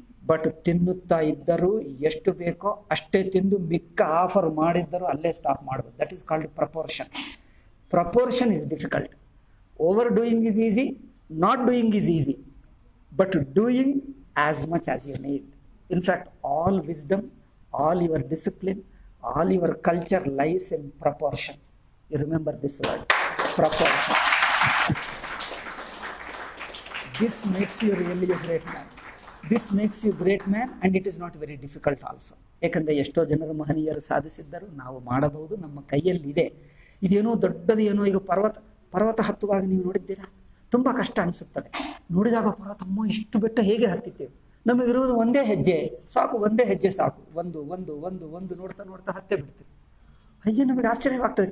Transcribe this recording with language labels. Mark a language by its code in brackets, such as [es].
[kn] But ತಿನ್ನುತ್ತಾ ಇದ್ದರೂ ಎಷ್ಟು ಬೇಕೋ ಅಷ್ಟೇ ತಿಂದು ಮಿಕ್ಕ ಆಫರ್ ಮಾಡಿದ್ದರೂ ಅಲ್ಲೇ ಸ್ಟಾಪ್ ಮಾಡ್ಬೋದು. [en] That is called proportion. Proportion is difficult. Over doing is easy, not doing is easy, but doing as much as you need. In fact, all wisdom, all your discipline, all your culture lies in proportion. You remember this word, proportion. This makes you really a great man. This makes you great man, and it is not very difficult also. [kn] ಯಾಕಂದರೆ ಎಷ್ಟೋ ಜನರು ಮಹನೀಯರು ಸಾಧಿಸಿದ್ದರು, ನಾವು ಮಾಡಬಹುದು, ನಮ್ಮ ಕೈಯಲ್ಲಿದೆ. ಇದೇನೋ ದೊಡ್ಡದು, ಏನೋ ಈಗ ಪರ್ವತ ಹತ್ತುವಾಗ ನೀವು ನೋಡಿದ್ದೀರಾ, ತುಂಬ ಕಷ್ಟ ಅನಿಸುತ್ತದೆ. ನೋಡಿದಾಗ ಪರ್ವತಮ್ಮ ಇಷ್ಟು ಬೆಟ್ಟ ಹೇಗೆ ಹತ್ತಿದ್ದೇವೆ? ನಮಗಿರುವುದು ಒಂದೇ ಹೆಜ್ಜೆ ಸಾಕು, ಒಂದೇ ಹೆಜ್ಜೆ ಸಾಕು. ಒಂದು ನೋಡ್ತಾ ಹತ್ತೆ ಬಿಡ್ತೀವಿ. ಅಯ್ಯೋ, ನಮಗೆ ಆಶ್ಚರ್ಯವಾಗ್ತದೆ.